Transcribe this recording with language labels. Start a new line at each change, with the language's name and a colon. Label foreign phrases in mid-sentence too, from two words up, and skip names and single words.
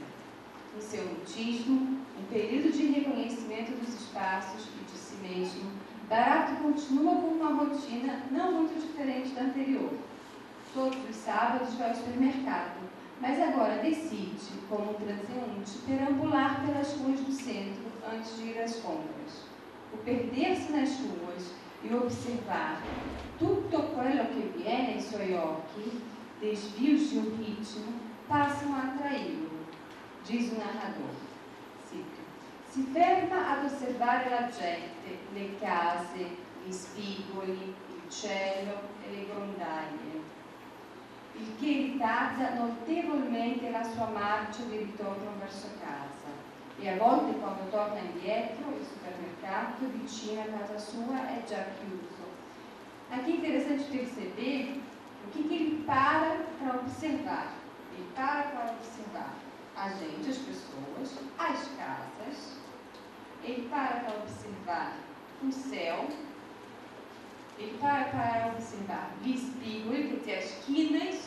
Portuguese: No seu mutismo, um período de reconhecimento dos espaços e de si mesmo, Barato continua com uma rotina não muito diferente da anterior. Todos os sábados vai ao supermercado, mas agora decide, como um transeunte, perambular pelas ruas do centro antes de ir às compras. O perder-se nas ruas e observar
Italian: tutto quello che viene ai suoi occhi,
Portuguese: desvios de um ritmo, passam a atraí-lo, diz o narrador.
Italian: Cito: si ferma ad osservare la gente, le case, gli spigoli, il cielo e le grondaie, il che ritarda notevolmente la sua marcia di ritorno verso casa, e a volte quando torna indietro il supermercato vicino a casa sua è già chiuso.
Portuguese: Aqui é interessante perceber o que ele para observar. Ele para observar a gente, as pessoas, as casas. Ele para observar o céu. Ele para observar o espigolo, quer dizer, as quinas.